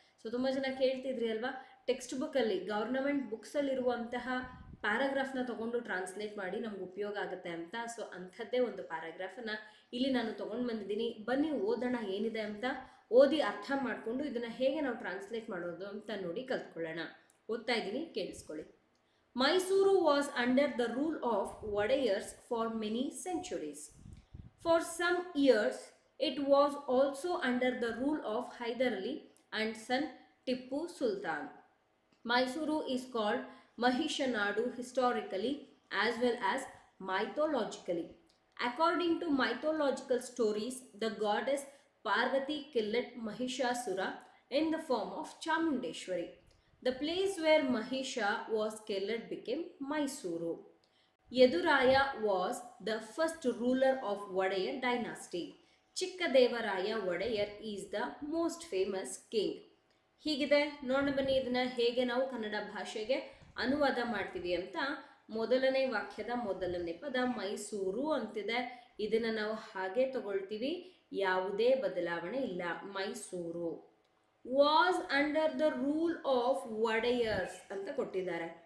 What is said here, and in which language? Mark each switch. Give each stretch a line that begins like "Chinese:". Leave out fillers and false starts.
Kannada: So ತುಂಬ ಜನ ಕೇಳ್ತಿದ್ರಿ ಅಲ್ವಾ, ಟೆಕ್ಸ್ಟ್ ಬುಕ್ಕಲ್ಲಿ ಗೌರ್ನಮೆಂಟ್ ಬುಕ್ಸಲ್ಲಿರುವಂತಹ ಪ್ಯಾರಾಗ್ರಾಫ್ನ ತೊಗೊಂಡು ಟ್ರಾನ್ಸ್ಲೇಟ್ ಮಾಡಿ ನಮ್ಗೆ ಉಪಯೋಗ ಆಗುತ್ತೆ ಅಂತ. ಸೊ ಅಂಥದ್ದೇ ಒಂದು ಪ್ಯಾರಾಗ್ರಾಫನ್ನು ಇಲ್ಲಿ ನಾನು ತೊಗೊಂಡು ಬಂದಿದ್ದೀನಿ. ಬನ್ನಿ ಓದೋಣ ಏನಿದೆ ಅಂತ. ಓದಿ ಅರ್ಥ ಮಾಡಿಕೊಂಡು ಇದನ್ನು ಹೇಗೆ ನಾವು ಟ್ರಾನ್ಸ್ಲೇಟ್ ಮಾಡೋದು ಅಂತ ನೋಡಿ ಕಲ್ತ್ಕೊಳ್ಳೋಣ. ಓದ್ತಾ ಇದ್ದೀನಿ, ಕೇಳಿಸ್ಕೊಳ್ಳಿ.
English: Mysuru was under the rule of Wadayars for many centuries. For some years, it was also under the rule of Hyder Ali and son Tippu Sultan. Mysuru is called Mahishanadu historically as well as mythologically. According to mythological stories, the goddess Parvati killed Mahishasura in the form of Chamundeshwari. The place where Mahisha was killed became Mysuru. Yeduraya was the first ruler of Wadayar dynasty. Chikkadevaraya Wadayar is the most famous king.
Kannada: ಹೀಗಿದೆ. ನೋಡೋಣ ಬನ್ನಿ ಇದನ್ನು ಹೇಗೆ ನಾವು ಕನ್ನಡ ಭಾಷೆಗೆ ಅನುವಾದ ಮಾಡ್ತೀವಿ ಅಂತ. ಮೊದಲನೇ ವಾಕ್ಯದ ಮೊದಲನೇ ಪದ ಮೈಸೂರು ಅಂತಿದೆ. ಇದನ್ನು ನಾವು ಹಾಗೆ ತಗೊಳ್ತೀವಿ, ಯಾವುದೇ ಬದಲಾವಣೆ ಇಲ್ಲ.
English: Mysuru. Was under the rule of Wodeyars
Kannada: ಅಂತ ಕೊಟ್ಟಿದ್ದಾರೆ.